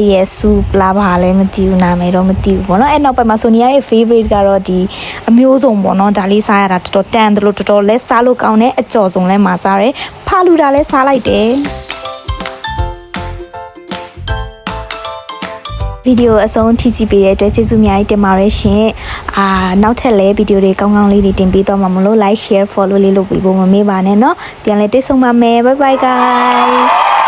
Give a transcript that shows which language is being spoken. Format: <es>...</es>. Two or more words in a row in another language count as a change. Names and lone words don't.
<my>ရဲဆူလာပါလဲမသိဘူးနာမည်တော့မသိဘူးပေါ့နော်အဲ့နောက်ပိုင်းမှာဆိုနီယာရဲ့ favorite ကတော့ဒီအမျိုးစုံပေါ့နော်ဒါလေးစားရတာတော်တော်တန်တယ်လို့တော်တော်လဲစားလို့ကောင်းတယ်အကျော်စုံလဲမှာစားတယ်ဖာလူတာလဲစားလိုက်တယ်ဗီဒီယိုအဆုံးထိကြည့်ပေးတဲ့အတွက်ကျေးဇူးအများကြီးတင်ပါတယ်ရှင်နောက်ထပ်လည်းဗီဒီယိုတွေကောင်းကောင်းလေးတွေတင်ပေးတော့မှာမလို့</my> <en>like share follow</en> <my>လေးလုပ်ပြီးဖို့မမေ့ပါနဲ့เนาะပြန်လည်တွေ့ဆုံပါမယ်</my> <en>bye bye guys</en>